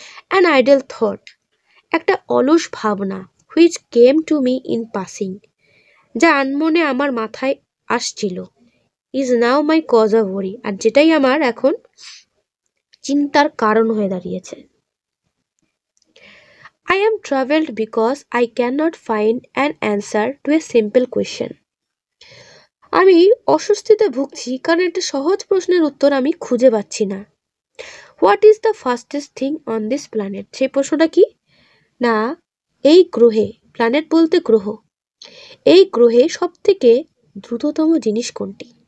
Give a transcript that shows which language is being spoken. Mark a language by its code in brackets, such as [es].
[en] an idle thought, [bn] একটা অলস ভাবনা, [en] which came to me in passing, [bn] যা আনমনে আমার মাথায় আসছিল, [en] is now my cause of worry, [bn] আর যেটাই আমার এখন চিন্তার কারণ হয়ে দাঁড়িয়েছে। [en] I am troubled because I cannot find an answer to a simple question. [bn] আমি অস্বস্তিতে ভুগছি কারণ একটা সহজ প্রশ্নের উত্তর আমি খুঁজে পাচ্ছি না। [en] What is the fastest thing on this planet? [bn] সেই প্রশ্নটা কি না, এই গ্রহে, প্ল্যানেট বলতে গ্রহ, এই গ্রহে সব থেকে দ্রুততম জিনিস কোনটি?